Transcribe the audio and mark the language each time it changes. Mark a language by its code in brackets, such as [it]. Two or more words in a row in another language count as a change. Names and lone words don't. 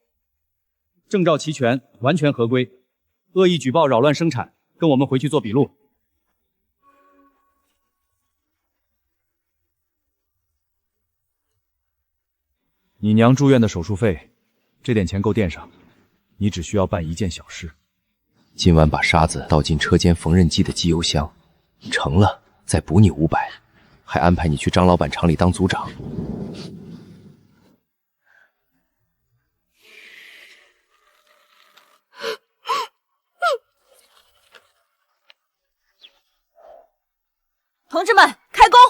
[zh] 证照齐全，完全合规。恶意举报扰乱生产，跟我们回去做笔录。你娘住院的手术费，这点錢夠墊上。你只需要辦一件小事。今晚把沙子倒進車間縫紉機的機油箱，成了再補你500，還安排你去張老闆廠裡當組長。同志们，開工！